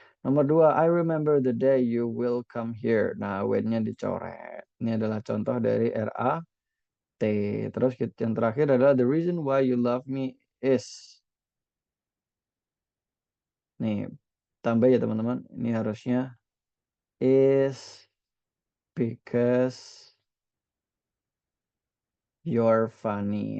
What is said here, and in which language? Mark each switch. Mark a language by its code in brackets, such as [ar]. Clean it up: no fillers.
[en] Nomor 2, I remember the day you will come here. [id] Nah, when-nya dicoret. Ini adalah contoh dari RAT. Terus yang terakhir adalah [en] the reason why you love me is. [id] Nih, tambah ya teman-teman. Ini harusnya [en] is because you're funny.